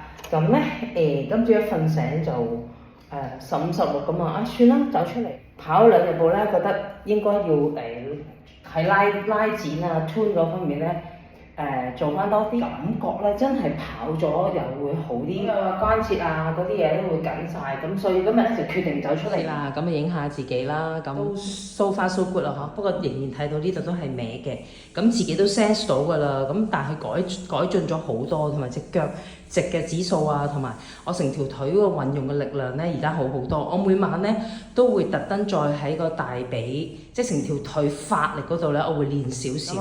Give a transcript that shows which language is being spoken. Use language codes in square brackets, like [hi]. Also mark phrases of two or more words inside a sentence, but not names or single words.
[yue] 咁咧今朝一瞓醒就15、16咁啊，算啦，走出嚟跑咗2日步咧，覺得應該要喺拉展啊、tune 嗰方面咧。做翻多啲感覺咧，真係跑咗又會好啲，關節啊嗰啲嘢都會緊晒，咁所以今日咧就決定走出嚟啦，咁影下自己啦，咁都 [en] so far so good [yue] 啦嗬，不過仍然睇到呢度都係歪嘅，咁自己都 sense 到㗎啦，咁但係改進咗好多，同埋隻腳直嘅指數啊，同埋我成條腿嗰個運用嘅力量咧，而家好好多，我每晚咧都會特登再喺個大髀，即係成條腿發力嗰度咧，我會練少少。